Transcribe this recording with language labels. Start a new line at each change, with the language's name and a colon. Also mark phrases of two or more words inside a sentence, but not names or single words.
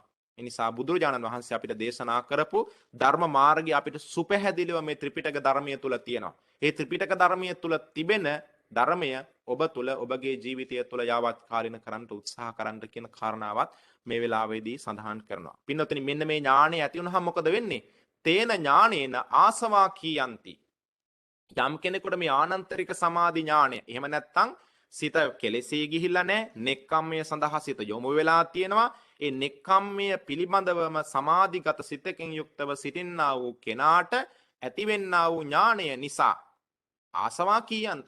Sinhala: ඒ නිසා බුදුරජාණන් වහන්සේ අපිට දේශනා කරපු ධර්ම මාර්ගය අපිට සුපැහැදිලිව මේ ත්‍රිපිටක ධර්මයේ තුල තියෙනවා. ඒ ත්‍රිපිටක ධර්මයේ තුල තිබෙන ධර්මය ඔබ තුල ඔබගේ ජීවිතය තුල යාවත් කාලින කරන්න උත්සාහ කරන්න කියන කාරණාවත් මේ වෙලාවේදී සඳහන් කරනවා. පින්නොතනි මෙන්න මේ ඥානය ඇති වුණාම මොකද වෙන්නේ?
Pali: තේන ඥානේන ආසවා කීයන්ති.
Sinhala: යම් කෙනෙකුට මේ ආනන්තරික සමාධි ඥානය එහෙම නැත්නම් සිත කෙලෙසී ගිහිල්ලා නැහැ, නෙක්ඛම්මය සඳහා සිත යොමු වෙලා තියෙනවා. ඒ නෙක්ඛම්මය පිළිබඳවම සමාධිගත සිතකින් යුක්තව සිටින්නා වූ කෙනාට ඇතිවෙන්නා වූ ඥානය නිසා
Pali: ආසවා කීයන්ති.